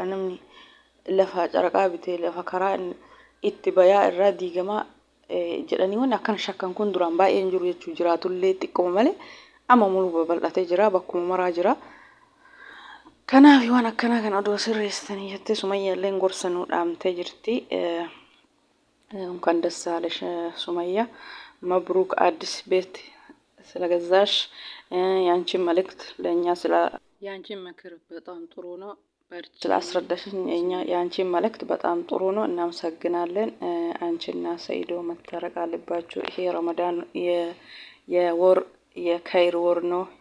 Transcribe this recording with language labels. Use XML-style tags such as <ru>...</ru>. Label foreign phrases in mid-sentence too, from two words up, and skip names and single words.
<om>Namni lafa caraqaa bitee lafa karaa itti bayaa irraa diigamaa jedhanii waan akkan shakkan kun duraan baay'ee hin jiru jechuu jiraatullee xiqqoo malee amma muluu babal'atee jira bakkuma maraa jira. Kanaaf waan akkanaa kana odoo sirreessitanii jettee Sumayyaallee gorsanuu dhaamtee jirti.</om> <am>Kan dassaalሽ ሱመያ መብሩክ አዲስ ቤት ስለገዛሽ ያንቺን መልእክት ለእኛ ያንቺን ምክር በጣም ጥሩ ነው ስላስረዳሽኝ ያንቺን መልእክት በጣም ጥሩ ነው እናመሰግናለን። አንቺና ሰይዶ መታረቅ አለባችሁ። ይሄ ረመዳን የወር የኸይር ወር ነው።</am>